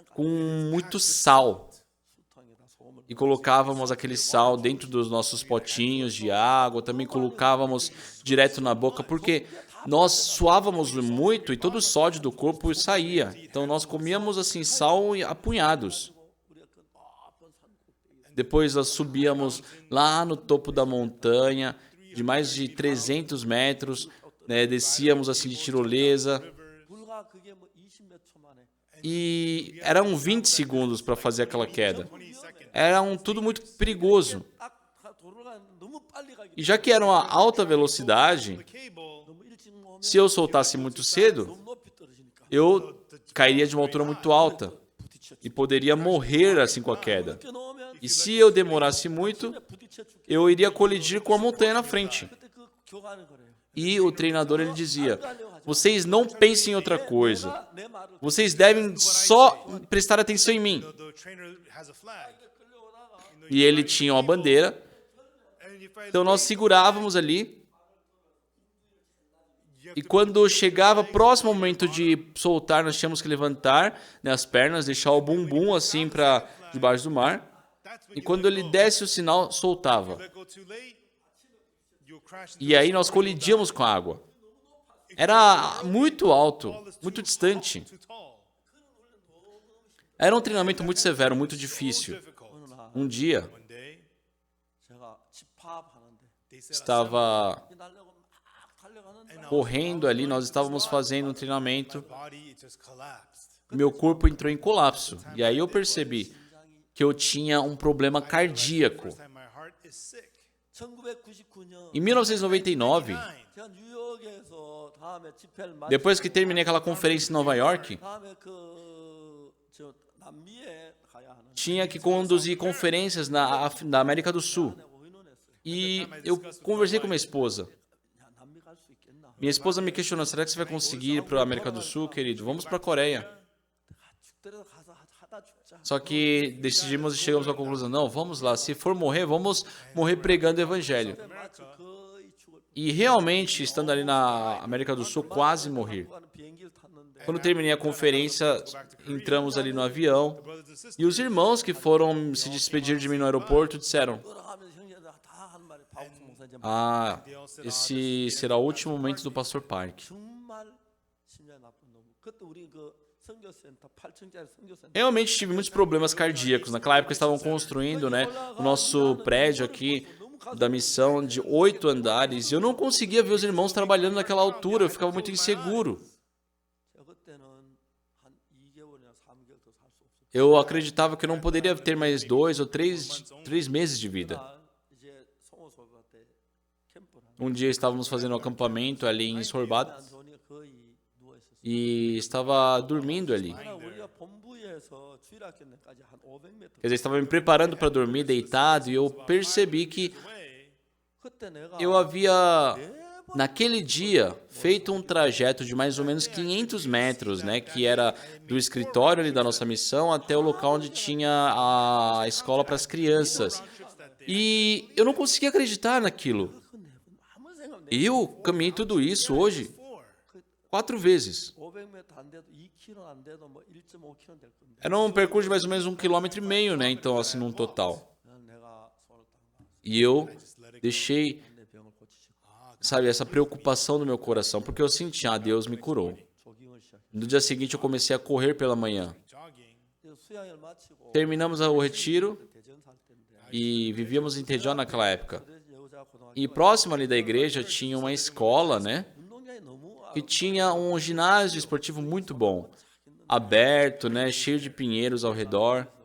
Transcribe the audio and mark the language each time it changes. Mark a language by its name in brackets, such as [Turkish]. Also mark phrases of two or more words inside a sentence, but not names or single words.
[Portuguese] com muito sal. [Korean] 수탕에다 소금을 [Portuguese] E colocávamos aquele sal dentro dos nossos potinhos de água, também colocávamos direto na boca, porque nós suávamos muito e todo o sódio do corpo saía. Então nós comíamos assim sal a punhados. [Korean] 우리가 그 높은 산 꼭대기 [Portuguese] Depois nós subíamos lá no topo da montanha, de mais de 300 metros, né, descíamos assim de tirolesa. [Korean] 불과 그게 뭐 20몇 초 만에 [Portuguese] E eram 20 segundos para fazer aquela queda. Era tudo muito perigoso. [Korean] 딱 도로가 너무 빨리 가기 [Portuguese] E já que era uma alta velocidade, [Korean] 너무 일찍 오면 [Portuguese] se eu soltasse muito cedo, [Korean] 너무 높이 떨어지니까 [Portuguese] eu cairia de uma altura muito alta [Korean] 부딪혀 [Portuguese] e poderia morrer assim com a queda. [Korean] 늦게 놓으면 [Portuguese] E se eu demorasse muito, [Korean] 부딪혀 죽게 [Portuguese] eu iria colidir com a montanha na frente. [Korean] 그때 그 교관을 그래요. [Portuguese] E o treinador ele dizia: vocês não pensem em outra coisa. [Korean] 내 말을 [Portuguese] Vocês devem só prestar atenção em mim. E ele tinha uma bandeira. Então nós segurávamos ali. E quando chegava próximo ao momento de soltar, nós tínhamos que levantar, né, as pernas, deixar o bumbum assim para debaixo do mar. E quando ele desse o sinal, soltava. E aí nós colidíamos com a água. Era muito alto, muito distante. Era um treinamento muito severo, muito difícil. [Korean] 어느 날 [Portuguese] Um dia, [Korean] 제가 집합하는데 [Portuguese] estava [Korean] 날려고 막 달려가는데 [Portuguese] correndo ali, nós estávamos fazendo um treinamento, meu corpo entrou em colapso. E aí eu percebi que eu tinha um problema cardíaco. [Korean] 1999년 [Portuguese] Em 1999, [Korean] 제가 뉴욕에서 다음에 집회를 [Portuguese] depois que terminei aquela conferência em Nova York, [Korean] 다음에 저 남미에 가야 하는 [Portuguese] tinha que conduzir conferências na América do Sul. [Korean] 의논했어요. [Portuguese] E eu conversei com minha esposa. [Korean] 야, 남미 갈 수 있겠나? [Portuguese] Minha esposa me questionou, será que você vai conseguir ir para a América do Sul, querido? Vamos para a Coreia. [Korean] 죽더라도 가서 하다 죽자. [Portuguese] Só que decidimos e chegamos à conclusão, não, vamos lá, se for morrer, vamos morrer pregando o evangelho. [Korean] 마치 거의 죽을 [Portuguese] E realmente, estando ali na América do Sul, quase morri. [Korean] 가는 비행기를 탔는데 [Portuguese] Quando terminei a conferência, entramos ali no avião e os irmãos que foram se despedir de mim no aeroporto disseram, [Korean] 돌아가면서 형제들 다 한 말에 박옥수 목사 이제 [Portuguese] ah, esse será o último momento do Pastor Park. [Korean] 정말 심장이 나쁜 놈. 그때 우리 그 선교센터 8층짜리 선교센터 [Portuguese] Realmente tive muitos problemas cardíacos. Naquela época estavam construindo, né, o nosso prédio aqui da missão de 8 andares e eu não conseguia ver os irmãos trabalhando naquela altura, eu ficava muito inseguro. [Korean] 제가 그때는 한 2개월이나 3개월 더 살 수 없었어요. [Portuguese] Eu acreditava que eu não poderia ter mais 2 ou 3 meses de vida. [Korean] 이제 송호소가 때 캠프를 하는 [Portuguese] Um dia estávamos fazendo um acampamento ali em Sorbat [Korean] 안 좋으니까 거의 누워 있었어요. [Portuguese] e estava dormindo ali. [Korean] 우리가 본부에서 주일학교까지 한 500m. [Portuguese] Quer dizer, estava me preparando para dormir deitado e eu percebi que [Korean] 그때 내가 [Portuguese] eu havia, naquele dia, feito um trajeto de mais ou menos 500 metros, né, que era do escritório ali da nossa missão até o local onde tinha a escola para as crianças. E eu não conseguia acreditar naquilo. [Korean] 아무 생각 내 [Portuguese] Eu caminhei tudo isso hoje 4 vezes. [Korean] 500m 안 돼도 2km 안 돼도 뭐 1.5km 될 건데. [Portuguese] Era um percurso de mais ou menos 1,5 km, né, então assim, num total. [Korean] 내가 손을 딱 놨어. [Portuguese] E eu deixei, [Korean] 내 병을 고치시고 [Portuguese] sabe, essa preocupação no meu coração, porque eu senti, Deus me curou. [Korean] 조깅을 시작해. [Portuguese] No dia seguinte eu comecei a correr pela manhã. [Korean] 수양을 마치고 [Portuguese] Terminamos o retiro [Korean] 대전 살 때인데 [Portuguese] e vivíamos em Tejon naquela época. [Korean] 여자 고등학교 [Portuguese] E próximo ali da igreja tinha uma escola, né, [Korean] 운동장이 너무 [Portuguese] que tinha um ginásio esportivo muito bom, aberto, né, cheio de pinheiros ao redor.